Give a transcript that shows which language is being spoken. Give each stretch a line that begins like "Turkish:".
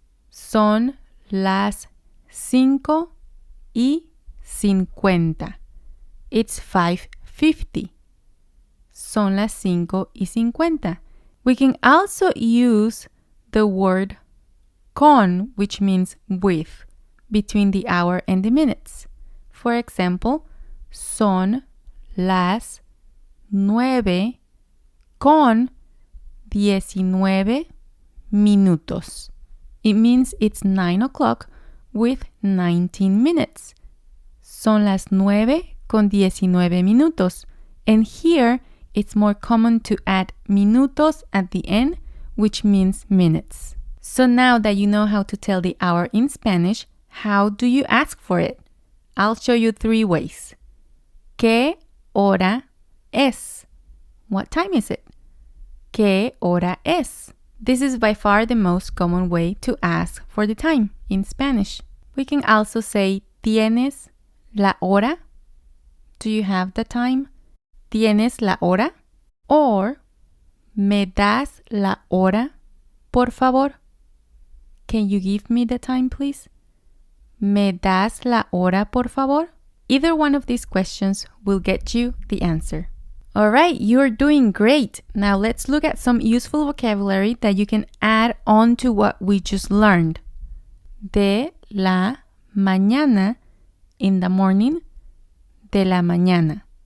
Spanish: Son las 5:50.
English: It's 5:50.
Spanish: Son las 5:50.
English: We can also use the word con, which means with, between the hour and the minutes.
Spanish: For example, son las 9:19 minutos.
English: It means it's 9 o'clock with 19 minutes.
Spanish: Son las 9:19 minutos.
English: And here, it's more common to add minutos at the end, which means minutes. So now that you know how to tell the hour in Spanish, how do you ask for it? I'll show you 3 ways.
Spanish: ¿Qué hora es?
English: What time is it?
Spanish: ¿Qué hora es?
English: This is by far the most common way to ask for the time in Spanish. We can also say,
Spanish: ¿Tienes la hora?
English: Do you have the time?
Spanish: ¿Tienes la hora?
English: Or, ¿Me das la hora, por favor? Can you give me the time, please?
Spanish: ¿Me das la hora, por favor?
English: Either one of these questions will get you the answer. All right, you're doing great. Now let's look at some useful vocabulary that you can add on to what we just learned.
Spanish: De la mañana,
English: in the morning,
Spanish: de la mañana.